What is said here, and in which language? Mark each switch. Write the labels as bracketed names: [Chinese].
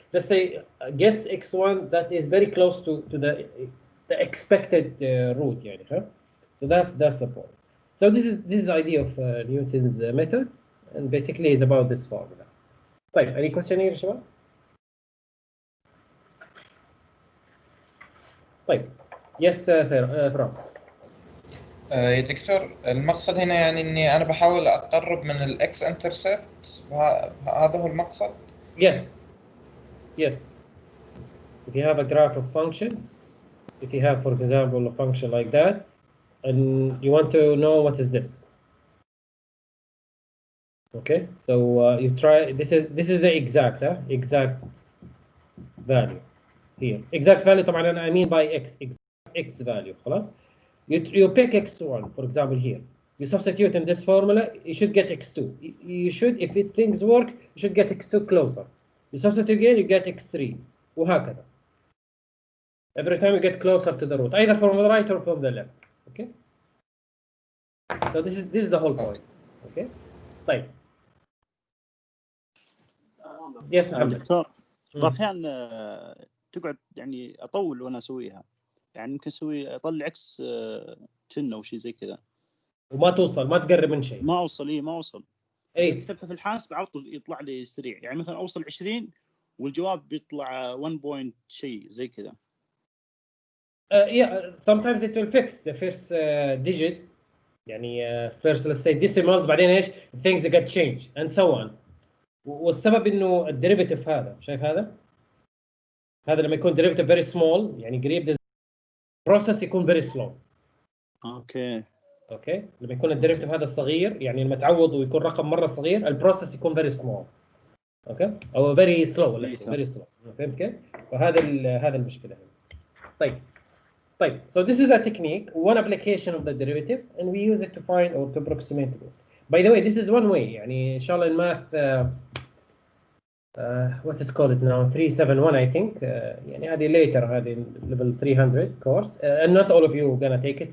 [English] Let's say guess x1 that is very close to the expected root. So that's the point. So this is the idea of Newton's method, and basically is about this formula. طيب, any question here, شباب? [Arabic] طيب, [English] yes, [Arabic] فراس. يا دكتور، المقصد هنا يعني اني انا بحاول اقرب من الاكس انترسبت، هذا هو المقصد. [English] Yes. If you have a graph of function, if you have, for example, a function like that, and you want to know what is this. Okay, so you try. This is the exact value here. Exact value. طبعا I mean by x value. [Arabic] خلاص. [English] You pick x1, for example, here. You substitute in this formula, you should get x2. You should, if things work, you should get x2 closer. You substitute again, you get x3. وهكذا. Every time you get closer to the root, either from the right or from the left. Okay. So this is the whole point. Okay. طيب. Yes محمد. [Arabic] دكتور بعض الأحيان تقعد يعني أطول وأنا أسويها، يعني ممكن أسوي أطلع عكس 10 أو شيء زي كذا وما توصل، ما تقرب من شيء. ما أوصل. ما أوصل. اي كتبته في الحاسب على طول يطلع لي سريع، يعني مثلا أوصل 20 والجواب بيطلع 1 بوينت شيء زي كذا. [English] Yeah, sometimes it will fix the first digit. يعني first let's say decimals، [Arabic] بعدين ايش [English] things get changed and so on. [Arabic] والسبب انه الديريفيتيف هذا، شايف هذا لما يكون [English] derivative very small [Arabic] يعني قريب process يكون [English] very slow. [Arabic] اوكي لما يكون الديريفيتيف هذا الصغير، يعني لما تعوض ويكون رقم مره صغير، البروسيس يكون [English] very small. او very slow let's say very slow. [Arabic] فهمت كيف؟ فهذا هذا المشكله هنا. [English] طيب so this is a technique, one application of the derivative, and we use it to find or to approximate this. By the way, this is one way. [Arabic] يعني إن شاء الله الماث [English] what is called it now 371 I think. [Arabic] يعني هذه [English] later، هذه level 300 course, and not all of you gonna take it.